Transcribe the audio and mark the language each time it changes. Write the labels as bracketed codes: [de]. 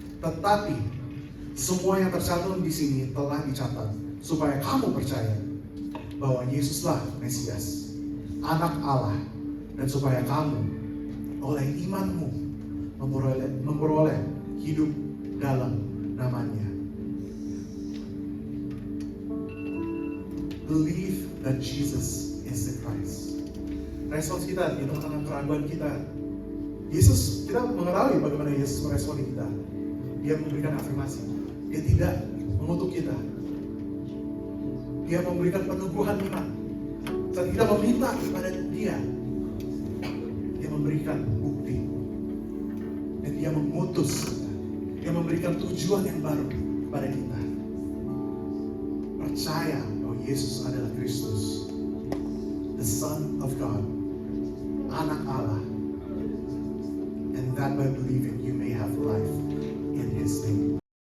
[id] Tetapi semua yang tercantum di sini telah dicatat supaya kamu percaya bahwa Yesuslah Mesias, Anak Allah, dan supaya kamu oleh imanmu memperoleh hidup dalam namanya. [en] Believe that Jesus is the Christ. [id] Respons kita di tengah-tengah keraguan kita, kita mengetahui bagaimana Yesus meresponi kita. Dia memberikan afirmasi. Dia tidak mengutuk kita. Dia memberikan peneguhan iman. Saat kita meminta kepada Dia, Dia memberikan bukti. Dan Dia mengutus kita. Dia memberikan tujuan yang baru kepada kita. Percaya bahwa Yesus adalah Kristus, [en] the Son of God, [id] anak Allah. [en] And that by believing you may have life in His name.